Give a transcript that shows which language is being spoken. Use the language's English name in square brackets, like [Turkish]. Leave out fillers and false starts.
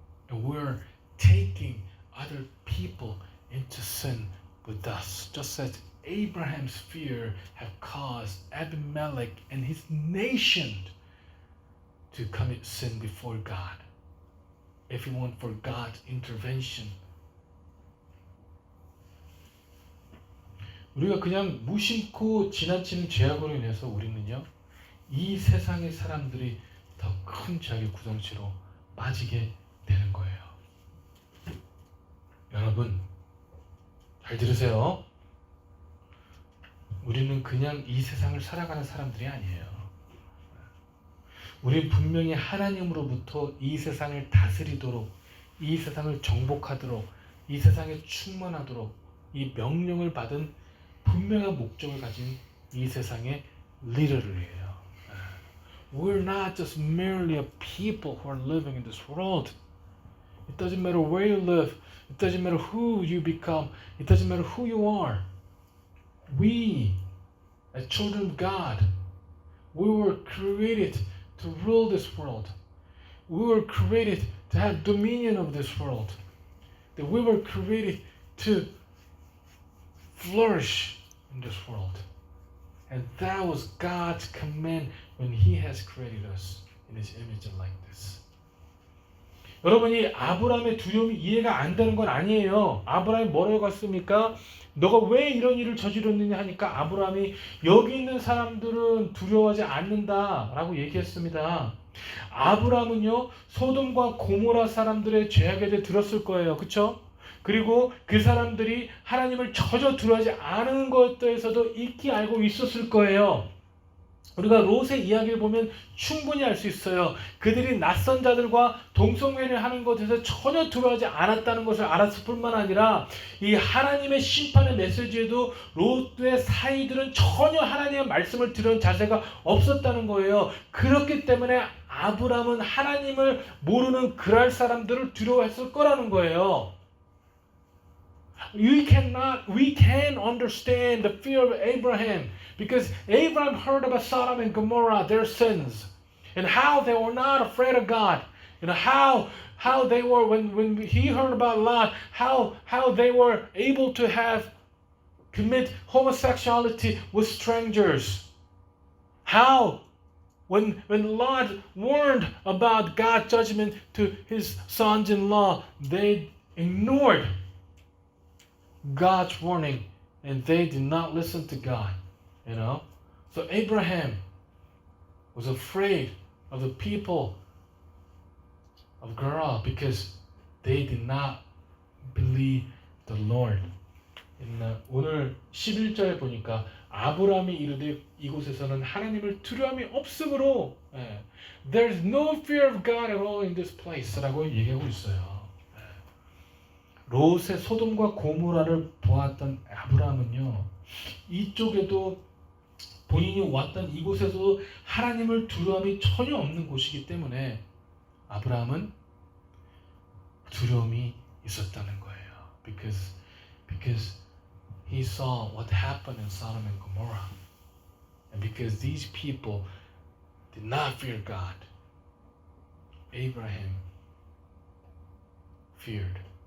[English] And we're taking other people into sin with us, just as Abraham's fear have caused Abimelech and his nation to commit sin before God. If you want for God's intervention. [Korean] 우리가 그냥 무심코 지나치는 죄악으로 인해서 우리는요, 이 세상의 사람들이 더 큰 죄악의 구덩치로 빠지게 되는 거예요. 여러분, 잘 들으세요. 우리는 그냥 이 세상을 살아가는 사람들이 아니에요. 우리는 분명히 하나님으로부터 이 세상을 다스리도록, 이 세상을 정복하도록, 이 세상에 충만하도록 이 명령을 받은 분명한 목적을 가진 이 세상의 리더들이에요. [English] We're not just merely a people who are living in this world. It doesn't matter where you live. It doesn't matter who you become. It doesn't matter who you are. We, as children of God, we were created to rule this world. We were created to have dominion of this world. That we were created to flourish in this world. And that was God's command when He has created us in His image and likeness. [Korean] 여러분이 아브라함의 두려움이 이해가 안 되는 건 아니에요. 아브라함이 뭐라고 했습니까? 너가 왜 이런 일을 저질렀느냐 하니까 아브라함이 여기 있는 사람들은 두려워하지 않는다라고 얘기했습니다. 아브라함은요 소돔과 고모라 사람들의 죄악에 대해 들었을 거예요. 그렇죠? 그리고 그 사람들이 하나님을 전혀 두려워하지 않은 것에서도 익히 알고 있었을 거예요. 우리가 롯의 이야기를 보면 충분히 알 수 있어요. 그들이 낯선 자들과 동성애를 하는 것에서 전혀 두려워하지 않았다는 것을 알았을 뿐만 아니라 이 하나님의 심판의 메시지에도 롯의 사이들은 전혀 하나님의 말씀을 들은 자세가 없었다는 거예요. 그렇기 때문에 아브라함은 하나님을 모르는 그랄 사람들을 두려워했을 거라는 거예요. [English] We can understand the fear of Abraham because Abraham heard about Sodom and Gomorrah, their sins, and how they were not afraid of God. You know how they were when he heard about Lot, how they were able to commit homosexuality with strangers. How when Lot warned about God's judgment to his sons-in-law, they ignored God's warning and they did not listen to God. You know? So Abraham was afraid of the people of Gerar because they did not believe the Lord. [Korean] 오늘 11절에 보니까 아브라함이 이르되 이곳에서는 하나님을 두려움이 없으므로 [English] There's no fear of God at all in this place [Korean] 라고 얘기하고 있어요. 롯의 소돔과 고모라를 보았던 아브라함은요 이쪽에도 본인이 왔던 이곳에서도 하나님을 두려움이 전혀 없는 곳이기 때문에 아브라함은 두려움이 있었다는 거예요. [English] Because he saw what happened in Sodom and Gomorrah, and because these people did not fear God, Abraham feared.